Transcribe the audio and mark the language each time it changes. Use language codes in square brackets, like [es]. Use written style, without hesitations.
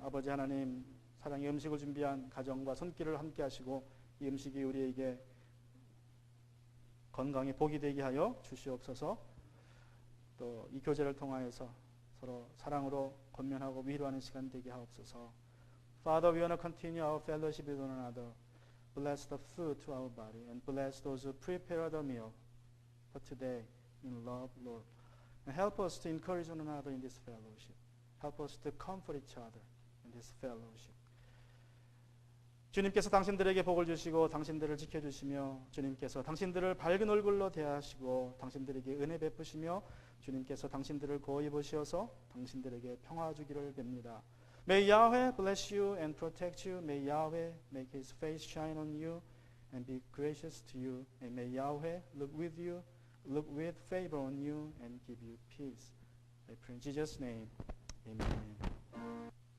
[ko] 아버지 하나님, 사랑의 음식을 준비한 가정과 손길을 함께 하시고 이 음식이 우리에게 건강에 복이 되게 하여 주시옵소서. 또 이 교제를 통하여서 서로 사랑으로 권면하고 위로하는 시간 되게 하옵소서. [en] Father, we want to continue our fellowship with one another. Bless the food to our body and bless those who prepare the meal for today in love, Lord. And help us to encourage one another in this fellowship. Help us to comfort each other in this fellowship. [ko] 주님께서 당신들에게 복을 주시고 당신들을 지켜주시며 주님께서 당신들을 밝은 얼굴로 대하시고 당신들에게 은혜 베푸시며 주님께서 당신들을 고이 보시어서 당신들에게 평화 주기를 빕니다. [en] May Yahweh bless you and protect you. May Yahweh make His face shine on you and be gracious to you. And may Yahweh look with favor on you and give you peace. I pray in Jesus' name. Amen.